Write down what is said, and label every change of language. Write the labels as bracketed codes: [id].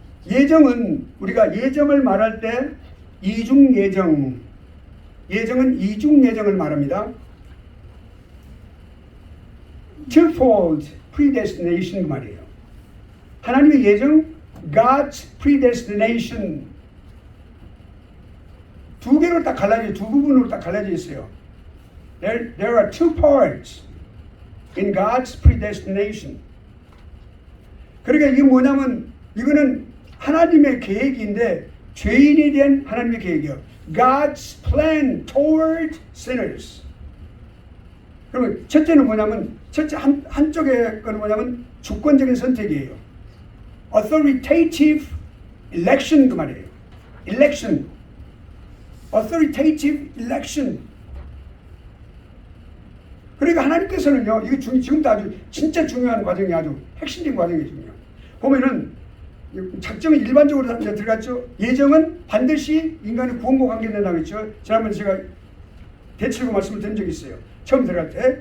[ko] 예정은 우리가 예정을 말할 때 이중 예정은 이중 예정을 말합니다. [en] Twofold predestination [ko] 그 말이에요. 하나님의 예정, [en] God's predestination. [ko] 두 개로 딱 갈라져, 두 부분으로 딱 갈라져 있어요. [en] There are two parts in God's predestination. [ko] 그러니까 이게 뭐냐면 이거는 하나님의 계획인데 죄인에 대한 하나님의 계획이요. [en] God's plan toward sinners. [ko] 그러면 첫째는 뭐냐면 첫째 한쪽의 거는 뭐냐면 주권적인 선택이에요. [en] Authoritative election [ko] 그 말이에요. [en] Election. Authoritative election. [ko] 그러니까 하나님께서는요, 이거 지금도 아주 진짜 중요한 과정이 아주 핵심적인 과정이거든요. 보면은 작정은 일반적으로 이제 들어갔죠. 예정은 반드시 인간의 구원과 관계된다고 했죠. 지난번에 제가 대치고 말씀을 드린 적이 있어요. 처음 들어갈 때.